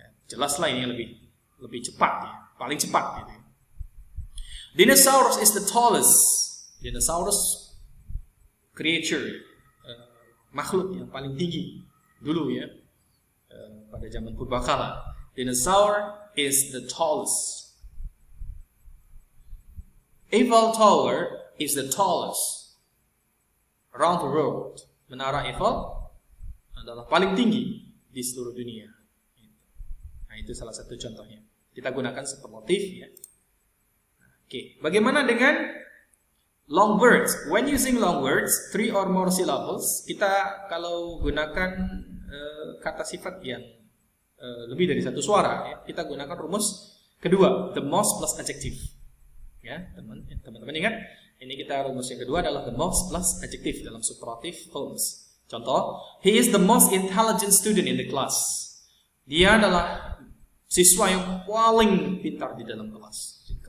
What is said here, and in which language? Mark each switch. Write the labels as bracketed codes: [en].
[id] Jelas lah ini lebih cepat, ya. Paling cepat gitu. [en] Dinosaurus is the tallest. Dinosaurus creature, [id] makhluk yang paling tinggi dulu ya, pada zaman purbakala. [en] Dinosaur is the tallest. Eiffel Tower is the tallest around the world. [id] Menara Eiffel adalah paling tinggi di seluruh dunia. Nah, itu salah satu contohnya. Kita gunakan superlatif ya. Oke, bagaimana dengan [en] long words? When using long words, 3 or more syllables, [id] kita kalau gunakan kata sifat yang lebih dari satu suara, ya, kita gunakan rumus kedua, [en] the most plus adjective. [id] Ya, teman-teman ingat, ini kita rumus yang kedua adalah [en] the most plus adjective [id] dalam superlative forms. Contoh, [en] he is the most intelligent student in the class. [id] Dia adalah siswa yang paling pintar di dalam kelas.